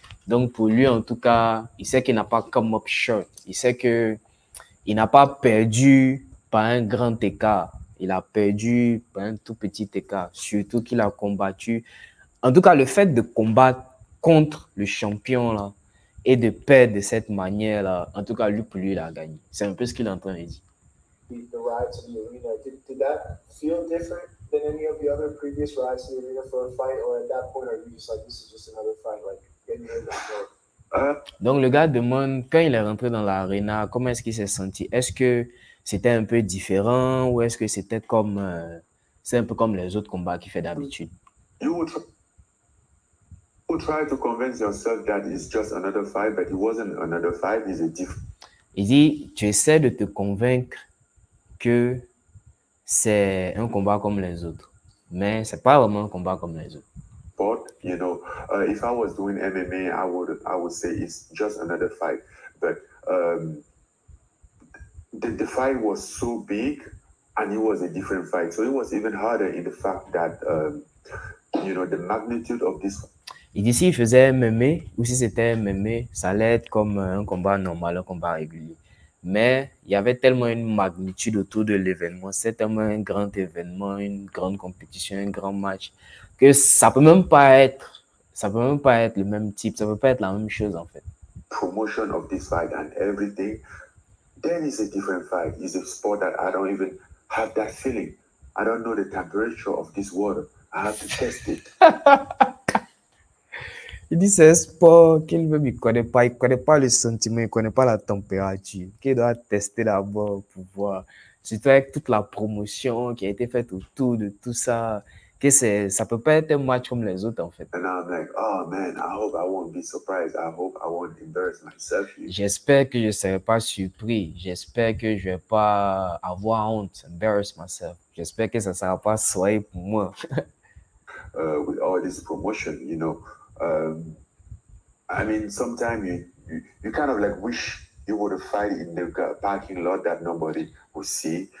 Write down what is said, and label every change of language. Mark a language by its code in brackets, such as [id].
[fr] Donc pour lui, en tout cas, il sait qu'il n'a pas [en] come up short. [fr] Il sait qu'il n'a pas perdu par un grand écart. Il a perdu par un tout petit écart. Surtout qu'il a combattu. En tout cas, le fait de combattre contre le champion là et de perdre de cette manière là, en tout cas, pour lui, il a gagné. C'est un peu ce qu'il est en train de dire. [en] The ride to the arena, did that feel different than any of the other previous rides to the arena for a fight, or at that point are you just like, this is just another fight, like getting in that [fr] Donc le gars demande, quand il est rentré dans l'arena, comment est-ce qu'il s'est senti? Est-ce que c'était un peu différent ou est-ce que c'était comme c'est un peu comme les autres combats qu'il fait d'habitude? [en] You would try to convince yourself that it's just another fight, but it wasn't another fight, it's a different... [fr] Il dit, tu essaies de te convaincre que c'est un combat comme les autres, mais c'est pas vraiment un combat comme les autres. [en] But you know, if I was doing MMA, I would say it's just another fight. But the fight was so big, and it was a different fight. So it was even harder in the fact that you know, the magnitude of this. [fr] Il dit s'il faisait MMA ou si c'était MMA, ça allait être comme un combat normal, un combat régulier. Mais il y avait tellement une magnitude autour de l'événement, c'est tellement un grand événement, une grande compétition, un grand match, que ça peut même pas être le même type, ça peut pas être la même chose en fait. [en] Promotion of this fight and everything, then it's a different fight. It's a sport that I don't even have that feeling. I don't know the temperature of this water. I have to test it. [fr] Il dit c'est un sport qu'il ne connaît pas. Il ne connaît pas le sentiment, il ne connaît pas la température. Qu'il doit tester d'abord pour voir. Surtout avec toute la promotion qui a été faite autour de tout ça. Que ça ne peut pas être un match comme les autres en fait. [en] And I'm like, oh man, I hope I won't be surprised. I hope I won't embarrass myself. [fr] J'espère que je ne serai pas surpris. J'espère que je ne vais pas avoir honte, [en] embarrass myself. [fr] J'espère que ça ne sera pas soirée pour moi. [en] With all this promotion, you know. I mean, sometimes you kind of like wish you would have fight in the parking lot that nobody would see.